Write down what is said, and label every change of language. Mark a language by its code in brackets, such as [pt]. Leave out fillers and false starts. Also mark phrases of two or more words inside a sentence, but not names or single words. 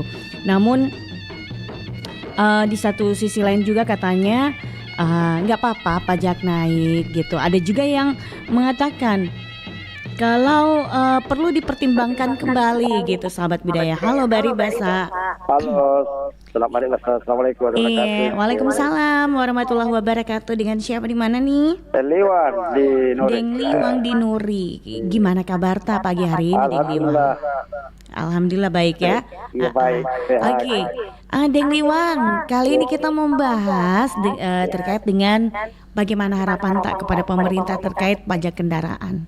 [id] Namun di satu sisi lain juga katanya nggak apa-apa pajak naik gitu. Ada juga yang mengatakan kalau perlu dipertimbangkan kembali gitu, sahabat budaya. Halo Bari Basa. Halo, selamat hari Basa. [ar] السلام عليكم ورحمة الله وبركاته. وعليكم السلام ورحمة الله وبركاته. [id] Dengan siapa di mana nih? Deng Liwang di Nuri. Deng Liwang di Nuri. Gimana kabar ta pagi hari ini Deng Liwang? Alhamdulillah baik ya. Iya baik. Oke. Deng Liwang, kali ini kita membahas terkait dengan bagaimana harapan tak kepada pemerintah terkait pajak kendaraan.